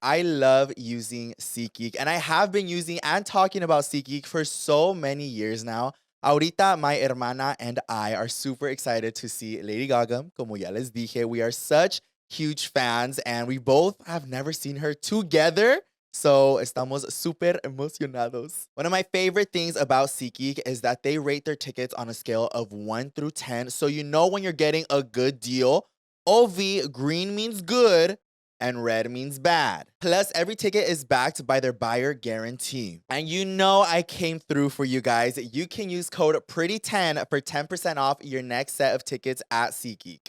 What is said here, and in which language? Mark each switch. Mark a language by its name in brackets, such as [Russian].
[English] I love using SeatGeek, and I have been using and talking about SeatGeek for so many years now. [Spanish] Ahorita, [English] my hermana and I are super excited to see Lady Gaga. [Spanish] Como ya les dije, [English] we are such huge fans, and we both have never seen her together. So, [Spanish] estamos súper emocionados. [English] One of my favorite things about SeatGeek is that they rate their tickets on a scale of 1 through 10. So you know when you're getting a good deal. OV, green means good, and red means bad. Plus, every ticket is backed by their buyer guarantee. And you know I came through for you guys. You can use code PRETTY10 for 10% off your next set of tickets at SeatGeek.